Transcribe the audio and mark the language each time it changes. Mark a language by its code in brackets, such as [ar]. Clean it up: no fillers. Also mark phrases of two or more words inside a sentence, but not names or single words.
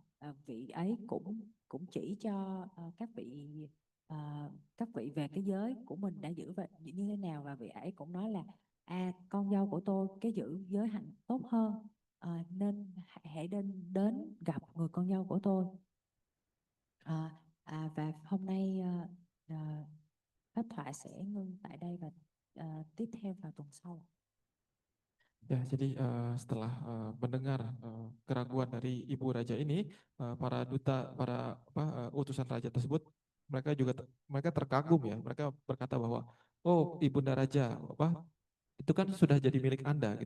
[vi] Vị ấy cũng cũng chỉ cho các vị về cái giới của mình đã giữ về như thế nào, và vị ấy cũng nói là con dâu của tôi cái giữ giới hạnh tốt hơn, nên hãy đến gặp người con dâu của tôi. Và hôm nay pháp thoại sẽ ngưng tại đây và tiếp theo vào tuần sau. [id] Ya, jadi setelah mendengar keraguan dari Ibu Raja ini, para duta, utusan raja tersebut, mereka terkagum ya. Mereka berkata bahwa, oh Ibunda Raja, itu kan sudah jadi milik Anda gitu.